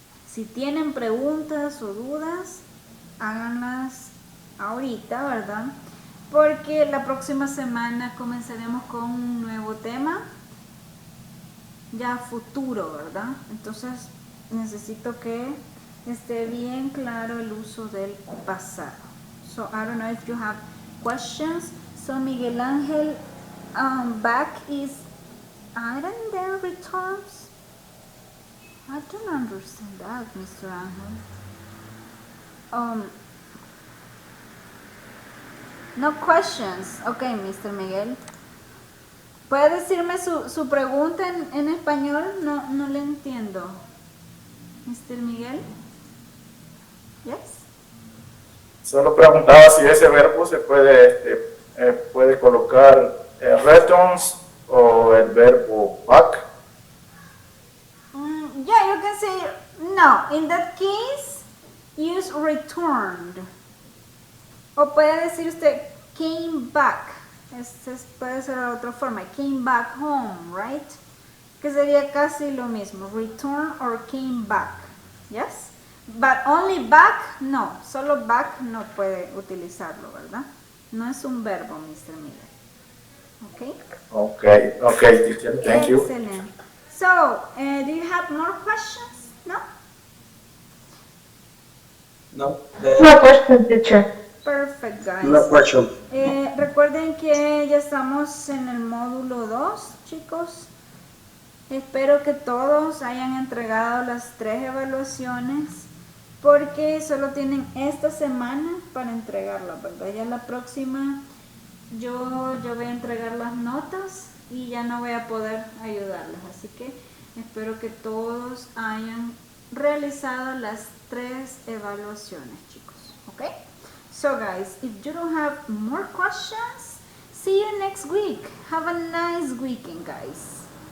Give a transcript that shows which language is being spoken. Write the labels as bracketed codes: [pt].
[es] Si tienen preguntas o dudas, háganlas ahorita, ¿verdad? Porque la próxima semana comenzaremos con un nuevo tema, ya futuro, ¿verdad? Entonces necesito que esté bien claro el uso del pasado. [en] So I don't know if you have questions. So Miguel Ángel, back is aren't there returns? I don't understand that, Mr. Ángel. No questions. Okay, Mr. Miguel. [es] ¿Puede decirme su pregunta en español? No le entiendo. Mr. Miguel? [en] Yes? [es] Solo preguntaba si ese verbo se puede colocar returns o el verbo back. [en] Yeah, you can say no. In that case, use returned. [es] O puede decir usted [en] came back. [es] Puede ser de otra forma. [en] Came back home, right? [es] Que sería casi lo mismo. [en] Return or came back. Yes? But only back, no. [es] Solo back no puede utilizarlo, ¿verdad? No es un verbo, Mr. Miller. [en] Okay? Okay, teacher, thank you. Excellent. So, do you have more questions? No? No. No question, teacher. Perfect, guys. No question. [es] Recuerden que ya estamos en el módulo 2, chicos. Espero que todos hayan entregado las 3 evaluaciones, porque solo tienen esta semana para entregarlas, ¿verdad? Ya la próxima yo voy a entregar las notas y ya no voy a poder ayudarles. Así que espero que todos hayan realizado las 3 evaluaciones, chicos. [en] ¿Ok? So guys, if you don't have more questions, see you next week. Have a nice weekend, guys.